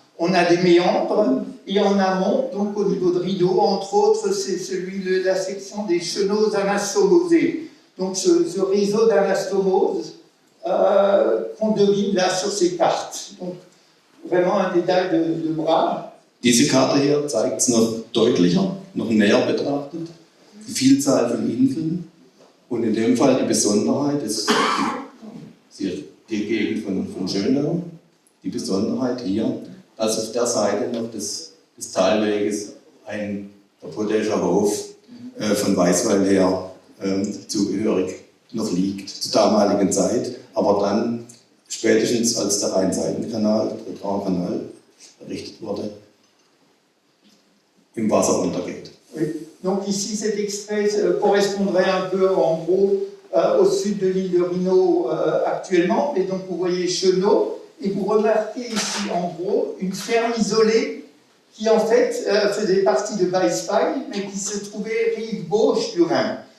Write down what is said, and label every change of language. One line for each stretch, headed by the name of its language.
French: On a des méandres. Et en amont, donc au niveau de Rhino, entre autres, c'est celui de la section des chenaux anastomosés. Donc ce réseau d'anastomoses qu'on devine là sur ces cartes. Donc vraiment un détail de bras.
German: Diese Karte hier zeigt es noch deutlicher, noch näher betrachtet, die Vielzahl von Inseln und in dem Fall die Besonderheit, ist die Gegend von Schönau, die Besonderheit hier, dass auf der Seite noch des Talweges ein Potäscher Hof von Weißweil her zugehörig noch liegt, zur damaligen Zeit, aber dann spätestens als der Rhein-Seitenkanal, der Traunkanal, errichtet wurde, im Wasser untergeht.
French: Oui. Donc ici cet extrait correspondrait un peu en gros au sud de l'île de Rhino actuellement. Et donc vous voyez Chenot, et vous remarquez ici en gros une ferme isolée qui en fait faisait partie de Weisweil, mais qui se trouvait rive gauche du Rhin.